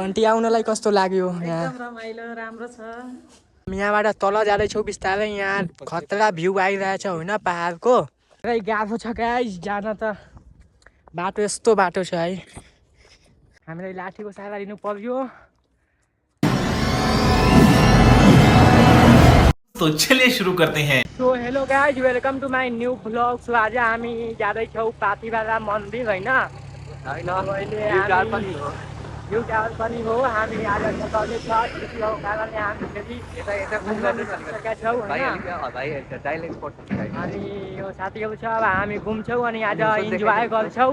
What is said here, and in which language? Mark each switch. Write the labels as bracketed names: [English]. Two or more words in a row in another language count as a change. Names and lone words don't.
[Nepali] आन्टी आउनलाई कस्तो लाग्यो? एकदम रमाइलो राम्रो छ। यहाँबाट तल जाँदैछौँ बिस्तारै। यहाँ खतरा भ्यू आइरहेछ होइन पहाडको। पुरै गाह्रो छ गाइस जान त। बाटो यस्तो बाटो छ है। हामीलाई लाठीको सहारा लिनु पर्यो। [Hindi] तो चलिए शुरू करते हैं। [English] So hello guys welcome to my new blog. [Nepali] सो आज हामी जाँदैछौँ पाथिभरा मन्दिर होइन। यो टावर पनि हो। हामी आज सघाउने छ त्यसको कारणले हामी फेरि सकेका छौँ होइन। अनि यो साथीहरू छ अब हामी घुम्छौँ अनि आज इन्जोय गर्छौँ।